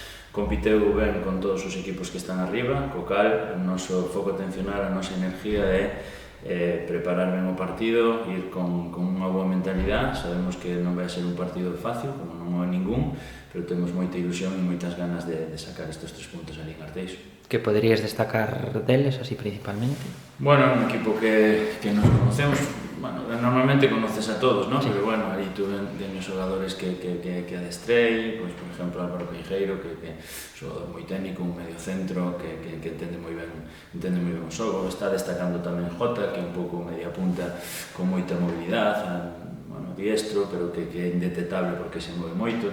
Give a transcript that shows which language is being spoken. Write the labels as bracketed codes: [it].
[gl] Compiteu ben con todos os equipos que están arriba, co cal o noso foco atencional, a nosa energía é preparar ben o partido, ir con unha boa mentalidade. Sabemos que non vai ser un partido fácil, como non é ningún, pero temos moita ilusión e moitas ganas de sacar estes 3 puntos ali en Arteixo. Que poderías destacar deles, así principalmente? [es] Bueno, un equipo que nos conocemos, bueno, normalmente conoces a todos, ¿no? Sí. [gl] Pero bueno, aí teño xogadores que adestrei, pois, por exemplo, Álvaro Queijeiro, que é xogador moi técnico, un medio centro, que entende moi ben o xogo. Está destacando tamén Jota, que é un pouco media punta con moita movilidade, diestro, pero que é indetectable porque se move moito.